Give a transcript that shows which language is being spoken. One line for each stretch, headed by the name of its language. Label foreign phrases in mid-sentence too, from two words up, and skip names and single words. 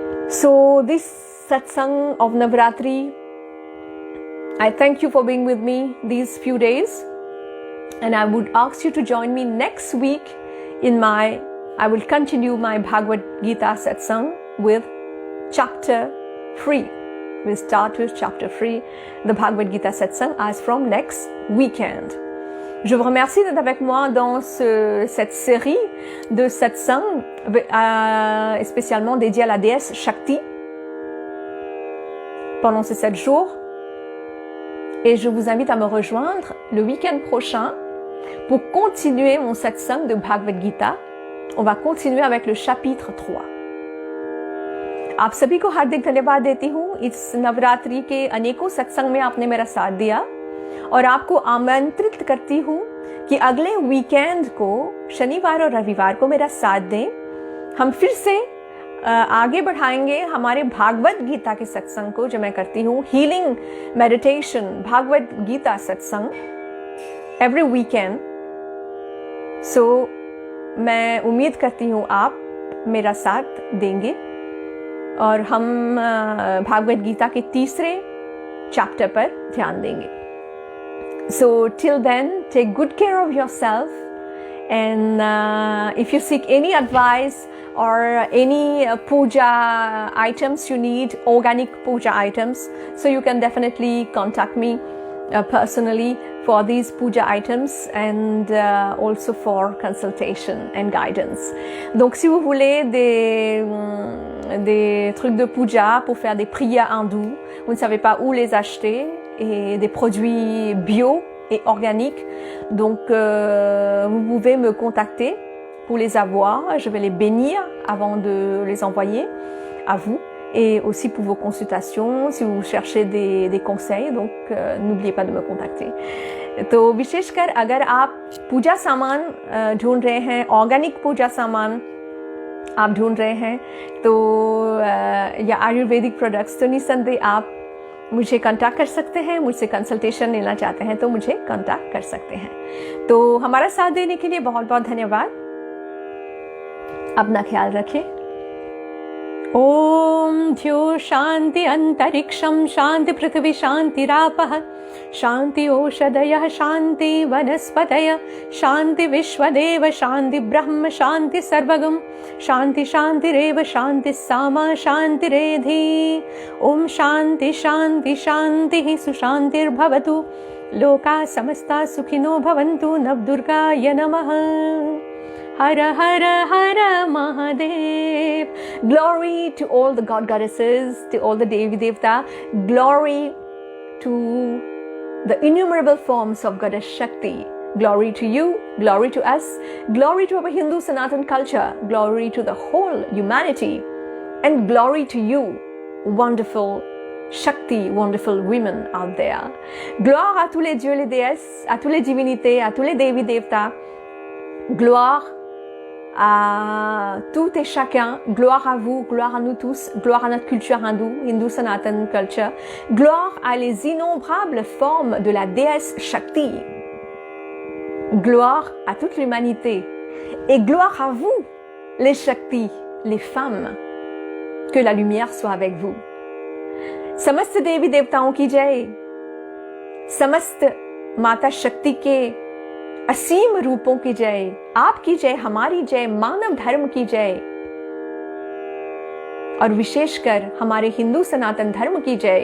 English: So this satsang of Navratri, I thank you for being with me these few days, and I would ask you to join me next week I will continue my Bhagavad Gita satsang with chapter 3. We'll start with chapter 3, the Bhagavad Gita satsang, as from next weekend.
French: Je vous remercie d'être avec moi dans cette série de satsang spécialement dédiée à la déesse Shakti pendant ces 7 jours. Et je vous invite à me rejoindre le week-end prochain pour continuer mon satsang de Bhagavad Gita. On va continuer avec le chapitre 3.
Hindi: आप सभी को हार्दिक धन्यवाद देती हूँ। इस नवरात्रि के अनेकों सत्संग में आपने मेरा साथ दिया और आपको आमंत्रित करती हूँ कि अगले वीकेंड को शनिवार और रविवार को मेरा साथ दें। हम फिर से आगे बढ़ाएंगे हमारे भागवत गीता के सत्संग को, जो मैं करती हूँ,
English: healing meditation Bhagavad Gita satsang every weekend.
Hindi: सो मैं उम्मीद करती हूँ आप मेरा साथ देंगे और हम भागवत गीता के तीसरे चैप्टर पर ध्यान देंगे।
English: So till then, take good care of yourself, and if you seek any advice or any puja items you need, organic puja items, so you can definitely contact me personally for these puja items and also for consultation and guidance.
French: Donc si vous voulez des trucs de puja pour faire des prières hindoues, vous ne savez pas où les acheter, et des produits bio et organiques, donc vous pouvez me contacter pour les avoir. Je vais les bénir avant de les envoyer à vous, et aussi pour vos consultations si vous cherchez des conseils, donc n'oubliez pas de me contacter.
Hindi: तो विशेषकर अगर आप पूजा सामान ढूंढ रहे हैं, ऑर्गेनिक पूजा सामान आप ढूंढ रहे हैं, तो या
English: Ayurvedic products,
Hindi: तो निस्संदेह आप मुझे कांटेक्ट कर सकते हैं। मुझसे कंसल्टेशन लेना चाहते हैं तो मुझे कांटेक्ट कर सकते हैं। तो हमारा साथ देने के लिए बहुत बहुत धन्यवाद। अपना ख्याल रखें।
Sanskrit: ओम द्यो शांति अंतरिक्षम शांति पृथ्वी शांतिरापः शांति ओषधयः शांति वनस्पतयः शांति विश्वदेव शांति ब्रह्म शांति सर्वगम शांति शांतिरेव शांति सामा शांतिरेधि। ओम शांति शांति शांति सुशांतिर्भवतु। लोका समस्ता सुखिनो भवन्तु। नवदुर्गाय नमः।
Hindi: हर हर हर Mahadev.
English: Glory to all the god goddesses, to all the
Hindi: देवी देवता.
English: Glory to the innumerable forms of Goddess Shakti. Glory to you, glory to us, glory to our Hindu Sanatan culture, glory to the whole humanity, and glory to you, wonderful Shakti, wonderful women out there.
French: Gloire à tous les dieux, les déesses, à tous les divinités, à tous les
Hindi: देवी देवता.
French: Gloire à tout et chacun, gloire à vous, gloire à nous tous, gloire à notre culture hindoue,
English: Hindu Sanatan culture,
French: gloire à les innombrables formes de la déesse Shakti, gloire à toute l'humanité, et gloire à vous, les Shakti, les femmes, que la lumière soit avec vous.
Hindi: समस्त देवी देवताओं की जय, समस्त माता शक्ति के असीम रूपों की जय, आपकी जय, हमारी जय, मानव धर्म की जय, और विशेषकर हमारे हिंदू सनातन धर्म की जय।